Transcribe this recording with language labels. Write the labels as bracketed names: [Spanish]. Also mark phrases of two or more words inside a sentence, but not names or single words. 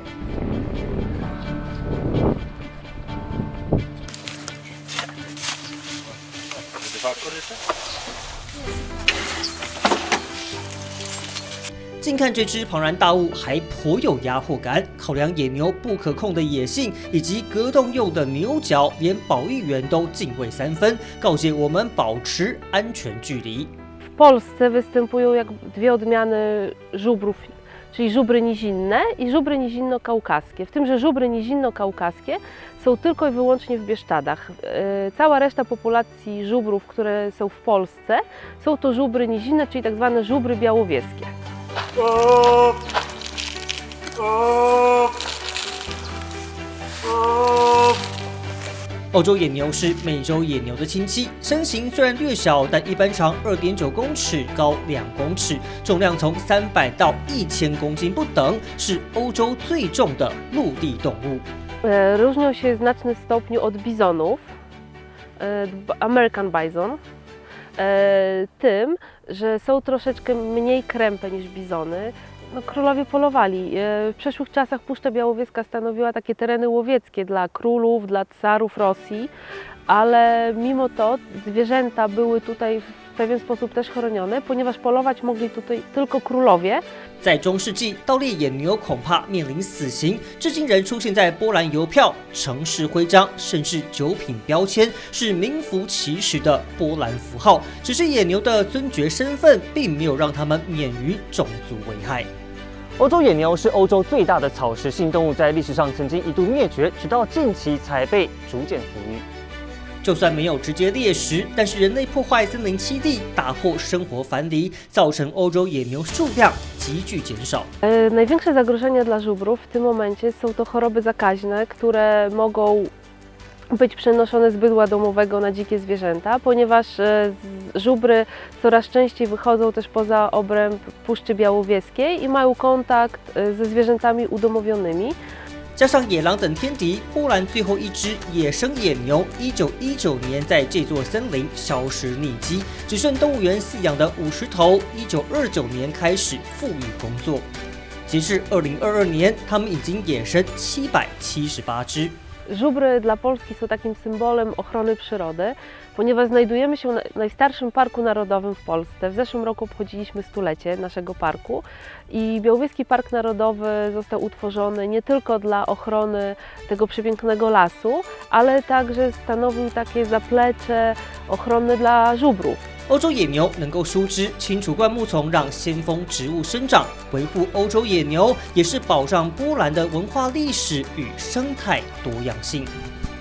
[Chinese] 近看这只庞然大物还颇有压迫感，考量野牛不可控的野性以及隔洞用的牛角，连保育员都敬畏3分，告诫我们保持安全距离。 [Polish] W Polsce występują jak dwie odmiany żubrów, czyli żubry nizinne i żubry nizinno-kaukaskie. W tym, że żubry nizinno-kaukaskie są tylko i wyłącznie w Bieszczadach. Cała reszta populacji żubrów, które są w Polsce, są to żubry nizinne, czyli tak zwane żubry białowieskie. [Chinese] 欧洲野牛是美洲野牛的亲戚，身形虽然略小，但一般长2.9公尺，高2公尺，重量从300到1000公斤不等，是欧洲最重的陆地动物。 [Polish] Różnią się w znacznym stopniu od bizonów, [English] American bison, [Polish] tym, że są troszeczkę mniej krępe niż bizony. No, królowie polowali. W przeszłych czasach Puszcza Białowieska stanowiła takie tereny łowieckie dla królów, dla carów Rosji, ale mimo to zwierzęta były tutaj w pewien sposób też chronione, ponieważ polować mogli tutaj tylko królowie. [Chinese] 在中世纪，盗猎野牛恐怕面临死刑，至今仍出现在波兰邮票、城市徽章，甚至酒品标签，是名副其实的波兰符号。只是野牛的尊爵身份，并没有让他们免于种族危害。欧洲野牛是欧洲最大的草食性动物，在历史上曾经一度灭绝，直到近期才被逐渐复育。就算没有直接猎食，但是人类破坏森林栖地，打破生活樊篱，造成欧洲野牛数量急剧减少。 [Polish] Największe zagrożenia dla żubrów w tym momencie są to choroby zakaźne, które mogą być przenoszone z bydła domowego na dzikie zwierzęta, ponieważ żubry coraz częściej wychodzą też poza obręb Puszczy Białowieskiej i mają kontakt ze zwierzętami udomowionymi. [Chinese] 加上野狼等天敌，波兰最后一只野生野牛1919年在这座森林消失匿迹，只剩动物园饲养的50头，1929年开始复育工作。截至2022年，它们已经野生778只。 [Polish] Żubry dla Polski są takim symbolem ochrony przyrody, ponieważ znajdujemy się w najstarszym parku narodowym w Polsce. W zeszłym roku obchodziliśmy stulecie naszego parku i Białowieski Park Narodowy został utworzony nie tylko dla ochrony tego przepięknego lasu, ale także stanowił takie zaplecze ochronne dla żubrów. [Chinese] 欧洲野牛能够疏枝，清除灌木丛，让先锋植物生长。维护欧洲野牛也是保障波兰的文化历史与生态多样性。